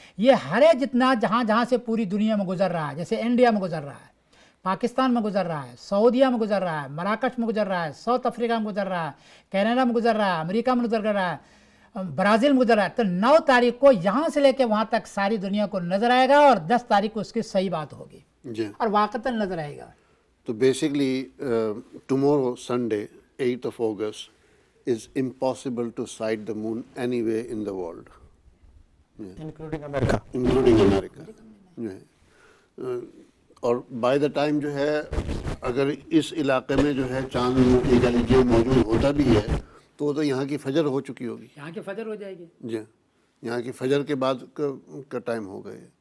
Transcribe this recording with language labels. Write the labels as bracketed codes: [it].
[hi] ये हरे जितना जहाँ जहाँ से पूरी दुनिया में गुजर रहा है, जैसे इंडिया में गुजर रहा है, पाकिस्तान में गुजर रहा है, सऊदीया में गुजर रहा है, मराकश में गुजर रहा है, साउथ अफ्रीका में गुजर रहा है, कनाडा में गुजर रहा है, अमेरिका में गुजर रहा है, ब्राज़ील में गुजर रहा है। तो 9 तारीख को यहाँ से लेकर वहाँ तक सारी दुनिया को नज़र आएगा, और 10 तारीख को उसकी सही बात होगी जी। और वाक़तन नज़र आएगा। [en] तो basically tomorrow Sunday 8th of August is impossible to sight the moon anywhere in the world, including America. including America [hi] जो है। और बाय द टाइम जो है, अगर इस इलाके में जो है चांद कह लीजिए मौजूद होता भी है, तो यहाँ की फजर हो चुकी होगी। यहाँ की फजर हो जाएगी जी, यहाँ की फजर के बाद का टाइम हो गए।